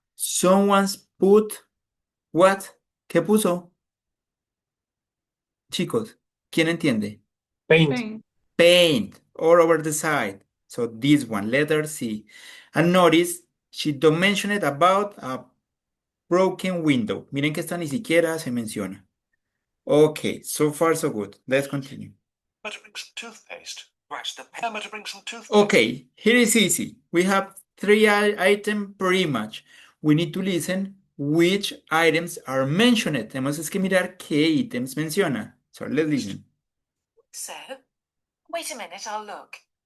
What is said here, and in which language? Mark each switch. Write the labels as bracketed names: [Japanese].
[English] Someone's put what? [Spanish] ¿Qué puso? Chicos, ¿quién entiende? [English] Paint. Paint. Paint all over the side. So this one, letter C. And notice, she don't mention it about a broken window. [Spanish] Miren que esta ni siquiera se menciona. [English] Okay, so far so good. Let's continue. But to bring some toothpaste. Scratch the paint. To bring some toothpaste. Okay, here is easy. We have 3 items per image. We need to listen which items are mentioned. [Spanish] Tenemos es que mirar qué items menciona. [English] So let's listen. So, wait a minute, I'll look.